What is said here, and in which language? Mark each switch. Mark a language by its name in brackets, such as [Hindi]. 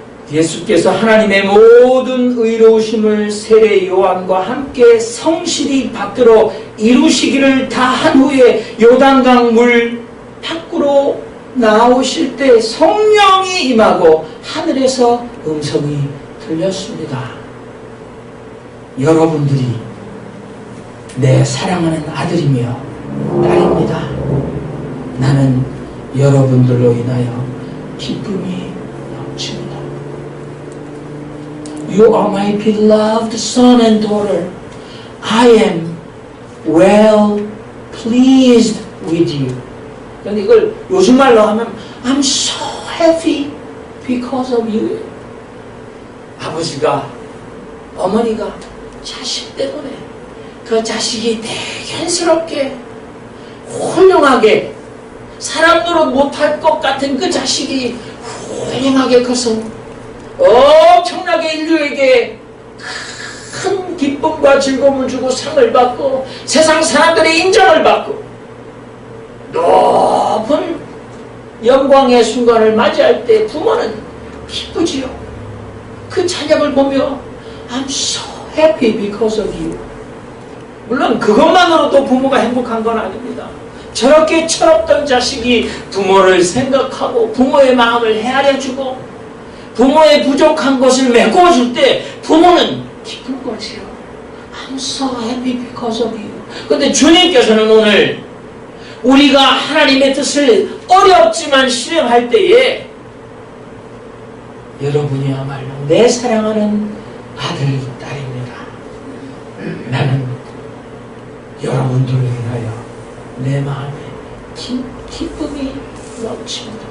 [Korean] 예수께서 하나님의 모든 의로우심을 세례 요한과 함께 성실히 받들어 이루시기를 다 한 후에 요단강 물 밖으로 나오실 때 성령이 임하고 하늘에서 음성이 들렸습니다. 여러분들이 내 사랑하는 아들이며 딸입니다. 나는 여러분들로 인하여 기쁨이 넘칩니다. [English] You are my beloved son and daughter. I am well pleased with you. [Korean] 그런데 이걸 요즘 말로 하면 [English] I'm so happy because of you. [Korean] 아버지가, 어머니가 자식 때문에 그 자식이 대견스럽게 훌륭하게 사람 노릇 못할 것 같은 그 자식이 훌륭하게 커서 엄청나게 인류에게 큰 기쁨과 즐거움을 주고 상을 받고 세상 사람들의 인정을 받고 높은 영광의 순간을 맞이할 때 부모는 기쁘지요. 그 찬양을 보며 [English] I'm so happy because of you. [Korean] 물론 그것만으로도 부모가 행복한 건 아닙니다. 저렇게 철없던 자식이 부모를 생각하고 부모의 마음을 헤아려주고 부모의 부족한 것을 메꿔줄 때 부모는 기쁜 거지요. [English] I'm so happy because of you. [Korean] 그런데 주님께서는 오늘 우리가 하나님의 뜻을 어렵지만 실행할 때에 여러분이야말로 내 사랑하는 아들, 딸입니다. 나는 여러분들을 위하여 내 마음에 기쁨이 넘칩니다.